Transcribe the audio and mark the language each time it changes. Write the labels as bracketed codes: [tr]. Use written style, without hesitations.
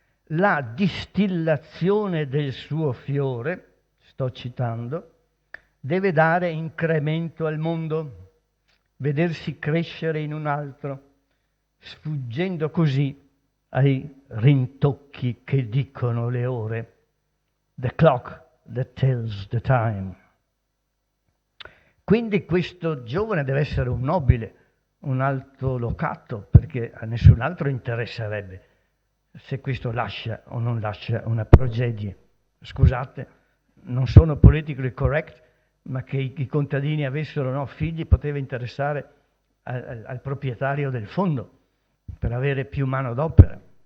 [it] La distillazione del suo fiore, sto citando, deve dare incremento al mondo, vedersi crescere in un altro, sfuggendo così ai rintocchi che dicono le ore. [en] The clock that tells the time. [it] Quindi questo giovane deve essere un nobile, un altolocato, perché a nessun altro interesserebbe se questo lascia o non lascia una progenie. Scusate, non sono politically correct, ma che i contadini avessero no, figli poteva interessare al proprietario del fondo per avere più manodopera.